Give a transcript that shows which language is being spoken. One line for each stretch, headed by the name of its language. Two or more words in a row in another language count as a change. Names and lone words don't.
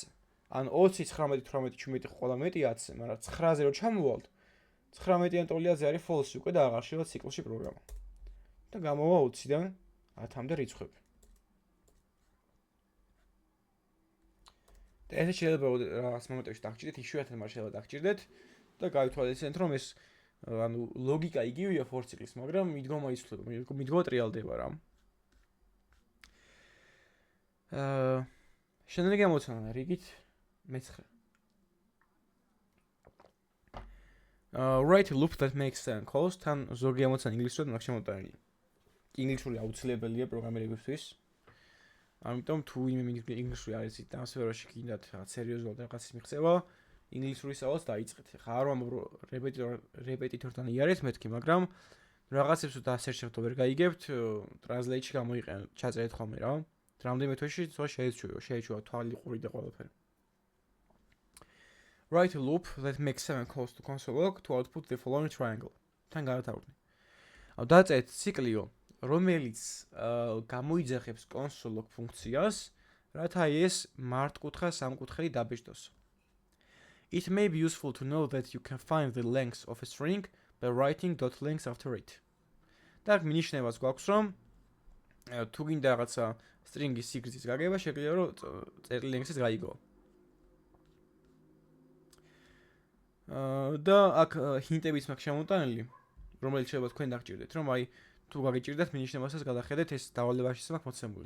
Georgian: ან 20, 19, 18, 17 ყველა მეტია 10-ზე, მაგრამ 9-ზე რო ჩამოვალთ, 19-იან ტოლიაზე არის false უკვე და აღარ შევა ციკლში პროგრამა. და გამოვა 20-დან 10-მდე რიცხვები. და ესე შეიძლება რაღაც მომენტებში დაგჭირდეთ, იშვიათად მაგრამ შეიძლება დაგჭირდეთ და გავითვალისწინეთ, რომ ეს ანუ ლოგიკა იგივეა
English: for cycle-
Georgian: ის, მაგრამ მიდგომა იცვლება, მიდგომა ტრიალდება რა. შემდეგი ამოცანა რიგით მე-9.
English: Write a loop that makes sense calls
Georgian: თან ზოგი ამოცანა ინგლისურად მაქვს შემოტანილი. ინგლისური აუცილებელია პროგრამირებისთვის. ამიტომ თუ ვინმე ინგლისური არის იცით და ამ სფეროში გინდათ რაღაც სერიოზულად რაღაცის მიღწევა, ინგლისური სწავლას დაიწყეთ. ხა არ ვამბობ რეპეტიტორთან იარეთ მეთქი, მაგრამ რაღაცებს თუ დასერჩევთ ვერ გაიგებთ, ტრანსლეიტში გამოიყენოთ, ჩაწერეთ ხოლმე რა. რამდენიმე თვეში სხვა შეეჩვევა თვალი, ყური და ყველაფერი.
English: Write a loop that makes 7 calls to console log to output the following triangle.
Georgian: თან გადავარდნი. დაწერეთ ციკლიო, რომელიც გამოიძახებს
English: console log
Georgian: ფუნქციას, რათა ეს მართკუთხა სამკუთხედი დაბეჭდოს.
English: It may be useful to know that you can find the length of a string by writing .length after it.
Georgian: და მინიშნებას გვაქვს, რომ თუ გინდა რაღაცა string-ის სიგრძის გაგება, შეგვიძლია რომ წერილი length-იც გაიგო. და აქ ჰინტებიც მაქვს შემოტანილი, რომელიც შეიძლება თქვენ დაგჭირდეთ, რომ აი თუ გაგიჭირდათ მინიშნებასაც გადახედეთ, ეს დავალებაში მაქვს მოცემული.